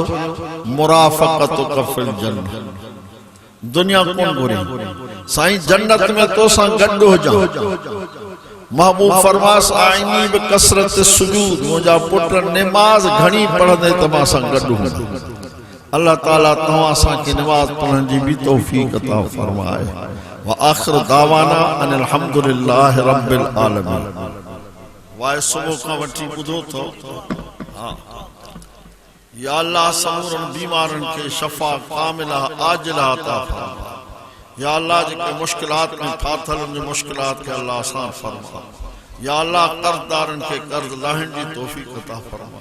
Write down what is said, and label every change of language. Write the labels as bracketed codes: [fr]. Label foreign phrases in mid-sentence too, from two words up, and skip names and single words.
[ar] مرافقتك في الجنة, [sd] दुनिया कोन घुरी साईं, जन्नत में तोसां गॾु हुजां। महबूब फरमास [ar] أعني بكثرة السجود, [sd] मुंहिंजा पुट निमाज़ घणी पढ़ंदे त मां सां गॾु हूंदा। अल्लाह ताला तव्हां असांखे निमाज़ पढ़ण जी बि तौफ़ीक़ अता फरमाए। [ar] وآخر دعوانا أن الحمد لله رب العالمين. [sd] वाए सुबुह खां वठी ॿुधो थो। या अल्लाह समूरन बीमारन के [ar] شفاء كاملا عاجلا [sd] अता फरमा। या अल्लाह जेके मुश्किलात में फाथल उन मुश्किलात के अल्लाह आसान फरमा। या अल्लाह कर्ज़दारन के कर्ज लाहिण जी तौफ़ीक़ अता फरमा।